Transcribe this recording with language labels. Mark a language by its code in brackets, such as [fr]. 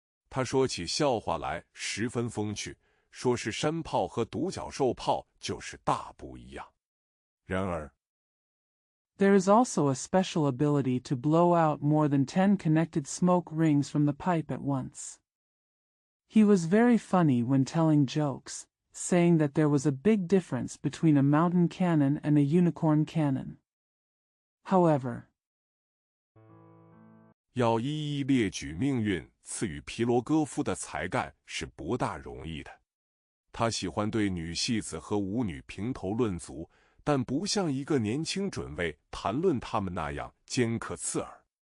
[zh] 他说起笑话来十分风趣，说是山炮和独角兽炮就是大不一样。然而 [en] There is also a special ability to blow out more than 10 connected smoke rings from the pipe at once. He was very funny when telling jokes, saying that there was a big difference between a mountain cannon and a unicorn cannon. However, [zh] 要一一列举命运赐予皮罗戈夫的才干是不大容易的。他喜欢对女戏子和舞女评头论足，但不像一个年轻准尉谈论他们那样尖刻刺耳。